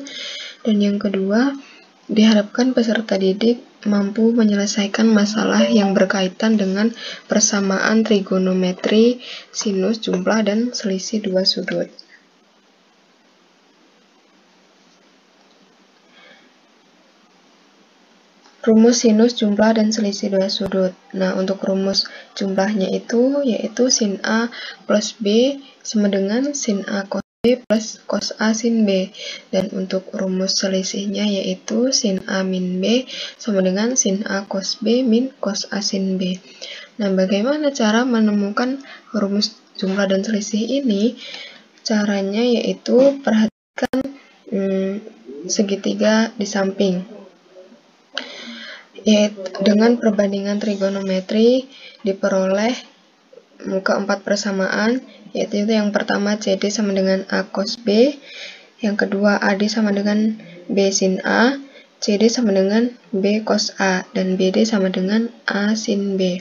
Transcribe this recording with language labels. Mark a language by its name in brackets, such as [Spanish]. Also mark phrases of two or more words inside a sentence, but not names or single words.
[Indonesian] Dan yang kedua, diharapkan peserta didik mampu menyelesaikan masalah yang berkaitan dengan persamaan trigonometri sinus, jumlah, dan selisih dua sudut. Rumus sinus, jumlah, dan selisih dua sudut. Nah, untuk rumus jumlahnya yaitu sin A plus B sama dengan sin A cos B plus cos A sin B. Dan untuk rumus selisihnya yaitu sin A min B sama dengan sin A cos B min cos A sin B. Nah, bagaimana cara menemukan rumus jumlah dan selisih ini? Caranya yaitu perhatikan segitiga di samping. Yaitu dengan perbandingan trigonometri diperoleh keempat persamaan, yaitu yang pertama CD sama dengan A cos B, yang kedua AD sama dengan B sin A, CD sama dengan B cos A, dan BD sama dengan A sin B.